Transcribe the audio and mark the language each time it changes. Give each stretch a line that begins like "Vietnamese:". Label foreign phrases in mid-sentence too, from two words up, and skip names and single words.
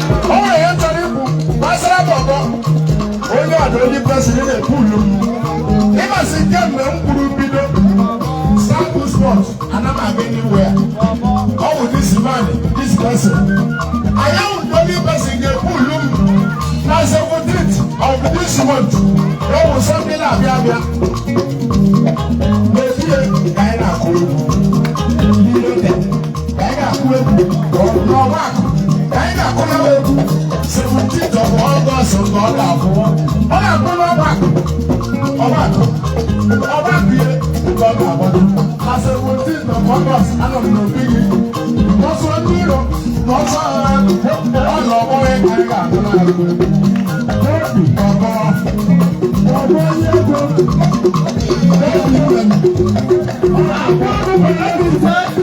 Igbo: O nwere ihe m chọrọ ikwu gbasara Bobo. Onye ọdụ onye kwesịrị na-epu ulu m. Ịmasị kemgbe m kwuru mbido, Sample Sport. Ana m aga anywhere. Ọ bụ
English: this man, this person. I am the only person
Igbo: ga-ebu ulu m na
English: seventeenth of this month.
Igbo: Ọ bụ Sunday na-abịa abịa. N'ehihie ka anyị na-akụ egwu. N'ihe dị, ka anyị na-akụ egwu. N'ọgbakọ, ka anyị na-akụ na egwu.
English: Seventeenth of August
Igbo: ka ọ ga-abụ. Ọ ga-abụ n'ọgbakọ. Ọgbakọ. Ọgbakọ ihe ka ọ ga-agbado.
English: Na seventeenth of August,
Igbo: ana m n'obi gị. N'ọsọ ndị iro, n'ọsọ agha, ọ lọ ọgbọ ya ka ị ga-agụ n'agụ. Obi, ọgbọ, ọgbọ onye ego. Obi, ọgbọ, ọgbọ onye ego ise.